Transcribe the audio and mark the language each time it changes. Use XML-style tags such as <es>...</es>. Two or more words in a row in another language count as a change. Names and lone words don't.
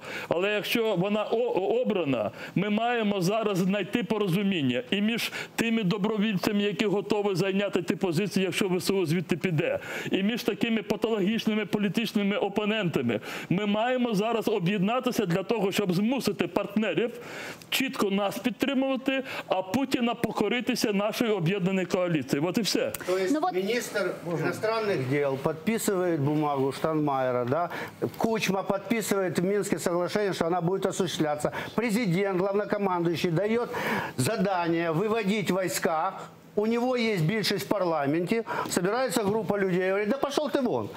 <uk>Але якщо вона обрана, ми маємо зараз знайти порозуміння і між тими добровільцями, які готові зайняти ті позиції, якщо ВСУ звідти піде, і між такими патологічними політичними опонентами. Ми маємо зараз об'єднатися для того, щоб змусити партнерів чітко нас підтримувати, а Путіна покоритися нашої об'єднаної коаліції.</uk> <ru>Вот і все. То есть министр иностранных дел подписывает бумагу Штайнмайера, да? Кучма подписывает в Минске соглашение, что она будет осуществляться. Президент, главнокомандующий, дает задание выводить войска. У него есть большинство в парламенте, собирается группа людей, говорит, да пошел ты вон.</ru>